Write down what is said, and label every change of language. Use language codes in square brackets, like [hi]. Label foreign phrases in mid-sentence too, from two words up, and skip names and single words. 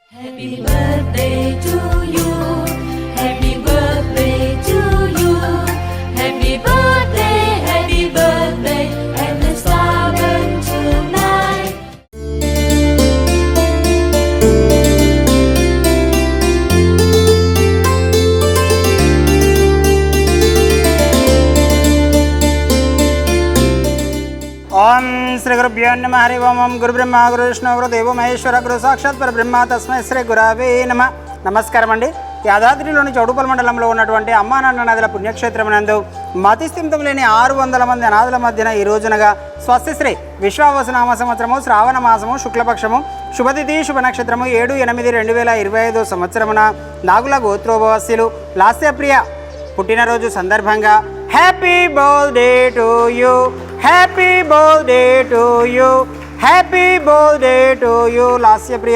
[en] Happy birthday to you. Happy birthday to you. Happy birthday, and let's start tonight. [sa] ओम श्री गुरुभ्यो नमः हरि ओम गुरु ब्रह्मा गुरु विष्णु गुरु देवो महेश्वर गुरु साक्षाత్ పరబ్రహ్మ తస్మై శ్రీ గురవే నమః. [te] నమస్కారం అండి. యాదాద్రిలోని చౌడుపల్ మండలంలో ఉన్నటువంటి అమ్మా నాన్న నదుల పుణ్యక్షేత్రమునందు మతిస్థిమితం లేని 600 మంది అనాథుల మధ్యన ఈ రోజునగా స్వస్తిశ్రీ విశ్వావసునామ సంవత్సరము శ్రావణ మాసము శుక్లపక్షము శుభతిథి శుభ నక్షత్రము 7/8/2025 సంవత్సరమున నాగుల గోత్రోపవాస్యులు లాస్యప్రియ పుట్టినరోజు సందర్భంగా [en] happy birthday to you, happy birthday to you, happy birthday to you [te] లాస్యప్రియ.